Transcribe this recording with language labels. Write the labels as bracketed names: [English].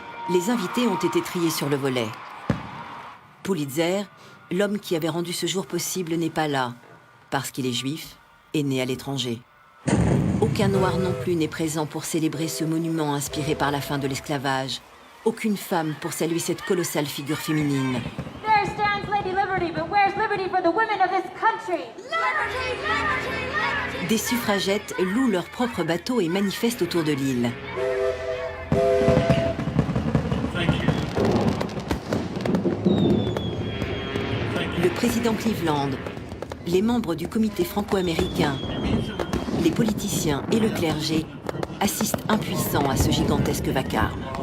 [French] Les invités ont été triés sur le volet. Pulitzer, l'homme qui avait rendu ce jour possible, n'est pas là, parce qu'il est juif et né à l'étranger. Aucun noir non plus n'est présent pour célébrer ce monument inspiré par la fin de l'esclavage. Aucune femme pour saluer cette colossale figure féminine. [English] There stands Lady Liberty, but where's liberty for the women of this country? Liberty, liberty, liberty! [French] Des suffragettes louent leur propre bateau et manifestent autour de l'île. Le président Cleveland, les membres du comité franco-américain, les politiciens et le clergé assistent impuissants à ce gigantesque vacarme.